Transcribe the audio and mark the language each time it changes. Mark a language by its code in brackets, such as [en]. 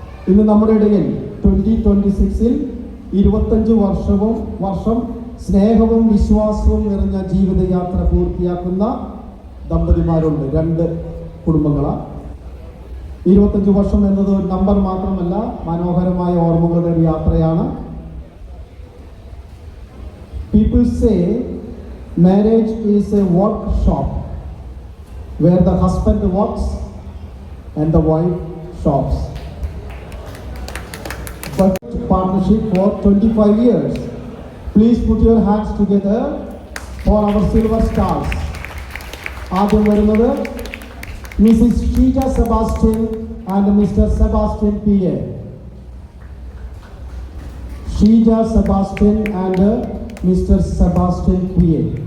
[ml] ഇന്ന് നമ്മുടെ ഇടയിൽ 2026 25 വർഷം സ്നേഹവും വിശ്വാസവും നിറഞ്ഞ ജീവിതയാത്ര പൂർത്തിയാക്കുന്ന ദമ്പതിമാരുണ്ട്. 2 കുടുംബങ്ങളാണ്. 25 വർഷം എന്നത് ഒരു നമ്പർ മാത്രമല്ല, മനോഹരമായ ഓർമ്മകളുടെ ഒരു യാത്രയാണ്. [en] People say marriage is a workshop where the husband works and the wife shops. But partnership for 25 years. Please put your hands together for our silver stars. [ml] ആദ്യം വരുന്നത് Mrs. Sheeta Sebastian and Mr. Sebastian PA. [en] Sheeta Sebastian and Mr. Sebastian PA.